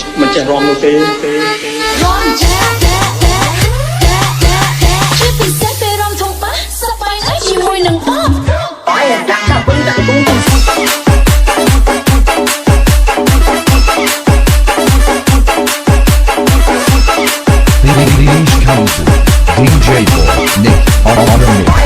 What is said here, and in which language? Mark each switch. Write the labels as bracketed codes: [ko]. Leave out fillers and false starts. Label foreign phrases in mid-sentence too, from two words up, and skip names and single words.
[km] ចេះរំនោះទេ រំចែជាពិសេសពេលរំធំបាសប្បាយណាស់ជាមួយនឹងបបបាយដាក់ដាក់ពឹងដាក់ពុំពុំ [en] Please come to DJ for Nick on the mix.